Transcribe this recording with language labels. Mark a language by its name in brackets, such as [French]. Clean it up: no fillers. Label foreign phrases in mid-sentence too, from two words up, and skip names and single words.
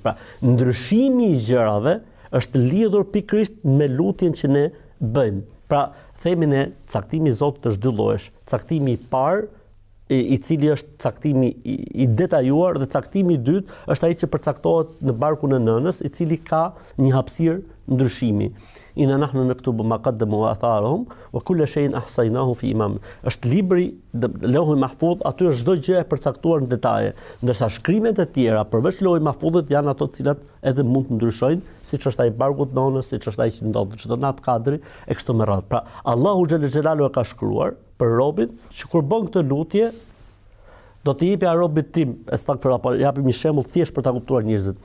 [Albanian] Pra, ndryshimi i gjërave është lidhur pikërisht me lutjen që ne bëjmë. Pra, themin e caktimi i Zotit është dy llojesh. Caktimi i parë, i cili është caktimi i detajuar, dhe caktimi i dytë është ai që përcaktohet në barkun e nënës, i cili ka një hapësirë ndryshimi. [Arabic] إنا نحن نكتب ما قدموا وآثارهم وكل شيء أحصيناه في إمام. [Albanian] Është libri Lauhul Mahfudh, aty është çdo gjë e përcaktuar në detaje, ndërsa shkrimet e tjera përveç Lauhul Mahfudhit janë ato të cilat edhe mund të ndryshojnë, siç është ai bargut nonës, siç është ai që ndodh çdo nat kadri e kështu me radhë. Pra Allahu [Arabic] جل جلاله [Albanian] e ka shkruar për robin që kur bën këtë lutje do t'i jepja robit tim, astaghfirullah, po japim një shembull thjesht për ta kuptuar njerëzit.